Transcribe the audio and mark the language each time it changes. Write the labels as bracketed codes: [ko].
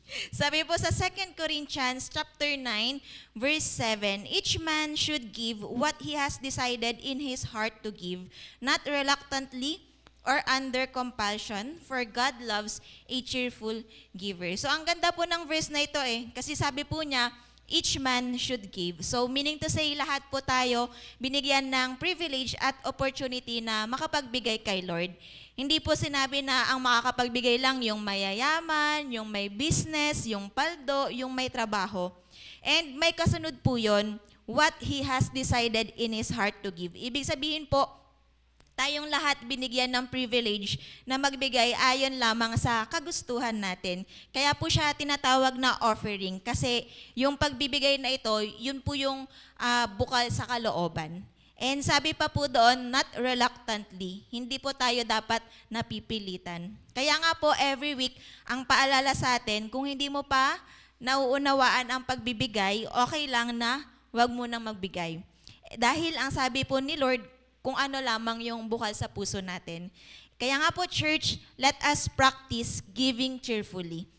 [tl] Sabi po sa [en] 2 Corinthians chapter 9, verse 7, each man should give what he has decided in his heart to give, not reluctantly or under compulsion, for God loves a cheerful giver. [tl] So ang ganda po ng verse na ito kasi sabi po niya, [en] each man should give. [tl] So meaning to say, lahat po tayo binigyan ng privilege at opportunity na makapagbigay kay Lord. Hindi po sinabi na ang makakapagbigay lang yung mayayaman, yung may business, yung paldo, yung may trabaho. [en] And [tl] may kasunod po yun, [en] what he has decided in his heart to give. [tl] Ibig sabihin po, tayong lahat binigyan ng privilege na magbigay ayon lamang sa kagustuhan natin. Kaya po siya tinatawag na offering kasi yung pagbibigay na ito, yun po yung bukal sa kalooban. And sabi pa po doon, [en] not reluctantly. [tl] Hindi po tayo dapat napipilitan. Kaya nga po [en] every week, [tl] ang paalala sa atin, kung hindi mo pa nauunawaan ang pagbibigay, okay lang na wag mo nang magbigay. Dahil ang sabi po ni Lord, kung ano lamang yung bukal sa puso natin. Kaya nga po, [en] church, let us practice giving cheerfully.